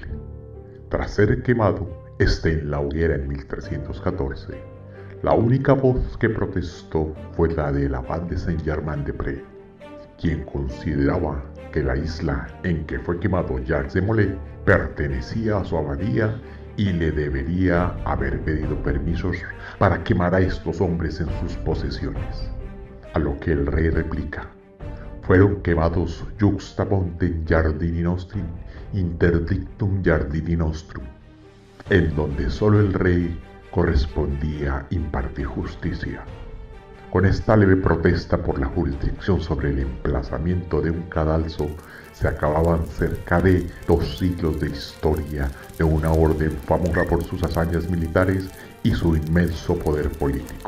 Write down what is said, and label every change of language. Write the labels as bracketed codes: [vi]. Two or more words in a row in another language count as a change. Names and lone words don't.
[es] Tras ser quemado, en la hoguera en 1314, la única voz que protestó fue la del abad de Saint-Germain-des-Prés, quien consideraba que la isla en que fue quemado Jacques de Molay pertenecía a su abadía y le debería haber pedido permisos para quemar a estos hombres en sus posesiones. A lo que el rey replica: fueron quemados [la] juxta pontem Giardini nostri interdictum Giardini nostrum, [es] en donde solo el rey correspondía impartir justicia. Con esta leve protesta por la jurisdicción sobre el emplazamiento de un cadalso, se acababan cerca de 2 siglos de historia de una orden famosa por sus hazañas militares y su inmenso poder político.